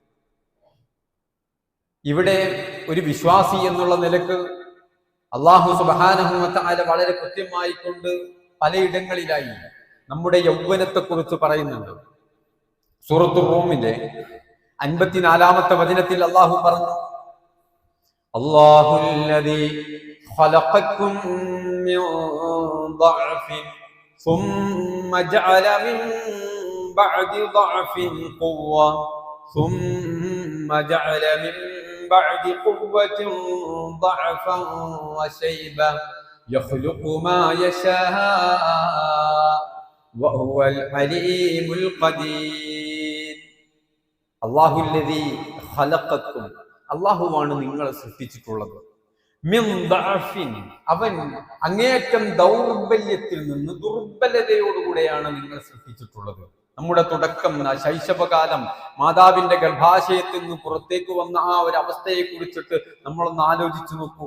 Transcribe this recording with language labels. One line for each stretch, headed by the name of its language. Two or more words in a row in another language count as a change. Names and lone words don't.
Malayalam: ഇവിടെ ഒരു വിശ്വാസി എന്നുള്ള നിലക്ക്
Arabic: الله سبحانه وتعالى
Malayalam: വളരെ കൃത്യമായി കൊണ്ട് പലയിടങ്ങളിലായി നമ്മുടെ യൗവനത്തെ കുറിച്ച് പറയുന്നുണ്ട്. സൂറത്തുർ റൂമിലെ 54-ാമത്തെ വചനത്തിൽ അല്ലാഹു പറഞ്ഞു,
Arabic: الله الذي خلقكم من ضعف ثم جعل من بعد ضعف قوة ثم جعل من بعد قوة ضعفا وشيبة يخلق ما يشاء وهو العليم القدير. الله الذي خلقكم,
Malayalam: അല്ലാഹുവാണ് നിങ്ങളെ സൃഷ്ടിച്ചിട്ടുള്ളത്.
Arabic: من ضعف,
Malayalam: അവൻ അങ്ങേയറ്റം ദൗർബല്യത്തിൽ നിന്ന്, ദുർബലതയോടുകൂടെയാണ് നിങ്ങൾ സൃഷ്ടിച്ചിട്ടുള്ളത്. നമ്മുടെ തുടക്കം, ശൈശവകാലം, മാതാവിന്റെ ഗർഭാശയത്തിൽ നിന്ന് പുറത്തേക്ക് വന്ന ആ ഒരു അവസ്ഥയെ കുറിച്ചിട്ട് നമ്മളൊന്ന് ആലോചിച്ചു നോക്കൂ.